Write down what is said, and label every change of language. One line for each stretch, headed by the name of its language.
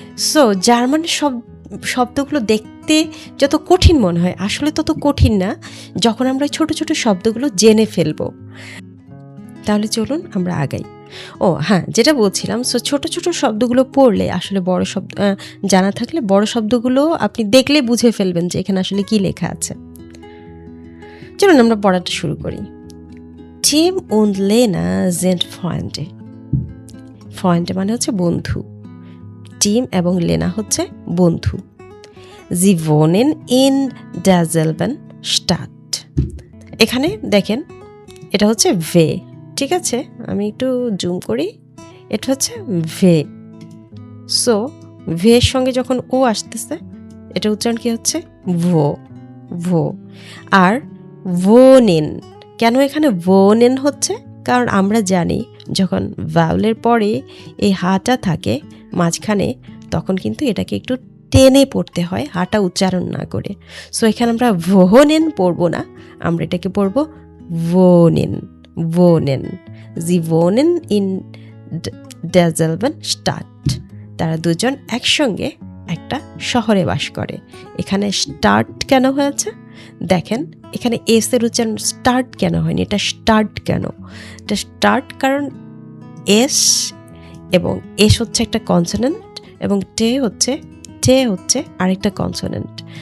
Bangla: So German শব্দগুলো দেখতে যত কঠিন মনে হয়, আসলে তত কঠিন না যখন আমরা ছোট ছোট শব্দগুলো জেনে ফেলবো। তাহলে চলুন আমরা আগাই। ও হ্যাঁ, যেটা বলছিলাম, সো ছোট ছোট শব্দগুলো পড়লে আসলে বড় শব্দ জানা থাকলে বড় শব্দগুলো আপনি দেখলে বুঝে ফেলবেন যে এখানে আসলে কি লেখা আছে। চলুন আমরা পড়াটা শুরু করি।
German: Tim und Lena sind Freunde.
Bangla: Freunde মানে হচ্ছে বন্ধু। টিম এবং লেনা হচ্ছে বন্ধু।
German: Sie wohnen in derselben Stadt.
Bangla: এখানে দেখেন এটা হচ্ছে ভে, ঠিক আছে? আমি একটু জুম করি, এটা হচ্ছে ভে। সো ভের সঙ্গে যখন ও আসতেছে এটা উচ্চারণ কি হচ্ছে? ভো, ভো। আর ভোনেন, কেন এখানে ভোনেন হচ্ছে? কারণ আমরা জানি যখন ভাওয়েলের পরে এই হাটা থাকে মাঝখানে, তখন কিন্তু এটাকে একটু টেনে পড়তে হয়, হাটা উচ্চারণ না করে। সো এখানে আমরা ভোনেন পড়বো না, আমরা এটাকে পড়বো wohnen, wohnen.
German: Sie wohnen in derselben Stadt.
Bangla: তারা দুজন একসঙ্গে একটা শহরে বাস করে। এখানে স্টার্ট কেন হয়েছে দেখেন, এখানে এস এর উচ্চারণ স্টার্ট কেন হয়নি, এটা স্টার্ট কেন? এটা স্টার্ট কারণ এস এবং এস হচ্ছে একটা কনসোনেন্ট এবং টে হচ্ছে আরেকটা কনসোনেন্ট।